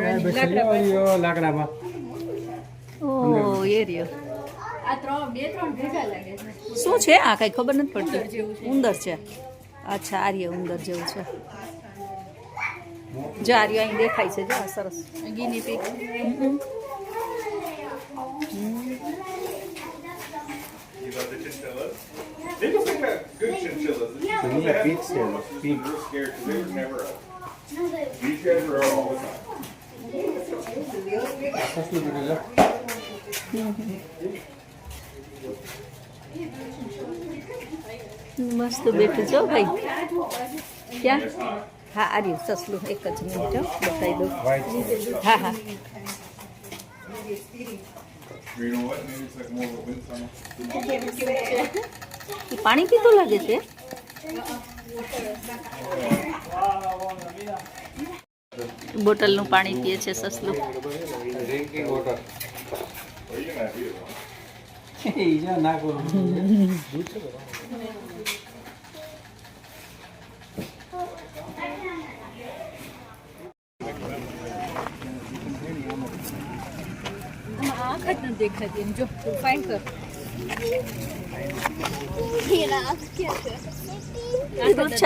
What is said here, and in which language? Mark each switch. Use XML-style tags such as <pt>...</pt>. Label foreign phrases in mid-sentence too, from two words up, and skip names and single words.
<gu>લાકડામાં ઓહ એરિયો આ બે ત્રણ ભેગા લાગે છે. શું છે? આ કઈ ખબર નથી પડતી. ઉંદર છે. અચ્છા આર્ય ઉંદર જેવું છે. જો આર્ય અહીં દેખાય છે. જો આ સરસ</gu> <en>guinea pig. They look like a good chinchillas. Yeah, pigs here. Pig. Real scared because they were never out. These guys were out all the time.</en> <gu>સસલું બેઠું છે. મસ્ત બેઠું છો ભાઈ. ક્યાં? હા આર્યું સસલું. એક જ મિનિટ બતાવી દઉં. હા હા</gu> <en>You know what? Maybe it's like more of a wind tunnel.</en> <gu>એ પાણી પીતું લાગે છે. બોટલનું પાણી પીએ છે સસલું.</gu> <en>Drinking water. Well, you can have either one.</en> <gu>ઈજા ના કરો. આંખ જ નથી દેખાતી એમ. જો તું ફાઇન કર. રૂછા</gu>